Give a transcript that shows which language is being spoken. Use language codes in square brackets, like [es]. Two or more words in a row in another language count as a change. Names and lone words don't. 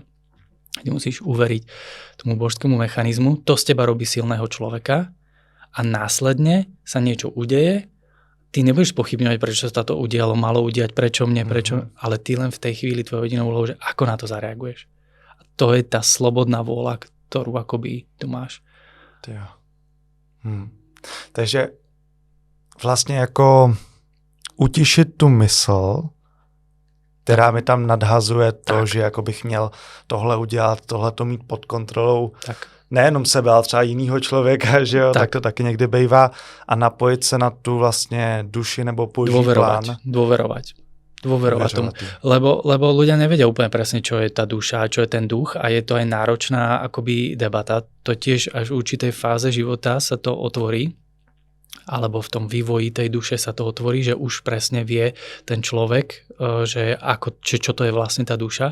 [sk] Ty musíš uveriť tomu božskému mechanizmu, to z teba robí silného človeka a následne sa niečo udeje. Ty nebudeš pochybňovať, prečo sa to udialo, malo udiať, prečo mne, ale ty len v tej chvíli tvojou jedinou úlohou, že ako na to zareaguješ. A to je tá slobodná vôľa, ktorú akoby tu máš. [cs] Takže vlastně jako utišit tu mysl, která mi tam nadhazuje to, že jako bych měl tohle udělat, tohle to mít pod kontrolou. Tak. Nejenom sebe, ale třeba jinýho člověka, že jo, tak to taky někdy bývá a napojit se na tu vlastně duši nebo boží plán. [sk] Dôverovať tomu. Lebo ľudia nevedia úplne presne, čo je tá duša, čo je ten duch a je to aj náročná akoby debata. To tiež až v určitej fáze života sa to otvorí, alebo v tom vývoji tej duše sa to otvorí, že už presne vie ten človek, že čo to je vlastne tá duša.